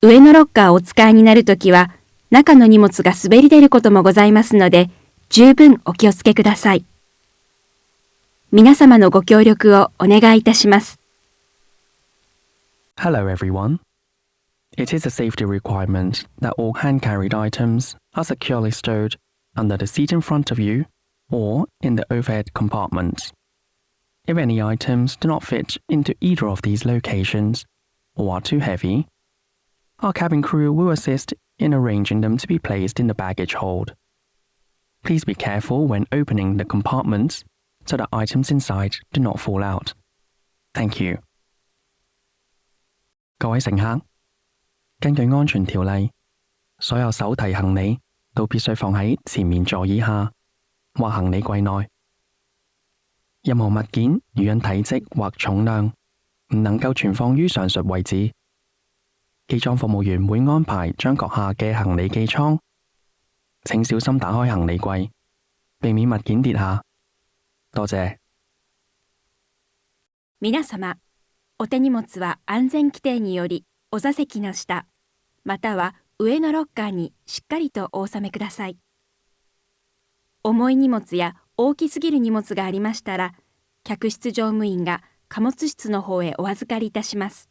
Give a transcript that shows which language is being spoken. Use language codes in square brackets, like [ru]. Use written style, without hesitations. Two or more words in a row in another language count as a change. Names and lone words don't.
[ja] 上のロッカーをお使いになるときは、中の荷物が滑り出ることもございますので、十分お気をつけください。皆様のご協力をお願いいたします。 [en] Hello everyone. It is a safety requirement that all hand-carried items are securely stowed under the seat in front of you or in the overhead compartments. If any items do not fit into either of these locations or are too heavy, our cabin crew will assist in arranging them to be placed in the baggage hold. Please be careful when opening the compartments so that items inside do not fall out. Thank you. [yue] 各位乘客，根據安全條例，所有手提行李都必須放喺前面座椅下或行李櫃內。任何物件如因體積或重量唔能夠存放於上述位置，機艙服務員會安排將閣下嘅行李寄艙。請小心打開行李櫃，避免物件跌下。多謝。 [ja] 皆様、お手荷物は安全規定によりお座席の下、または上のロッカーにしっかりとお納めください。重い荷物や大きすぎる荷物がありましたら、客室乗務員が貨物室の方へお預かりいたします。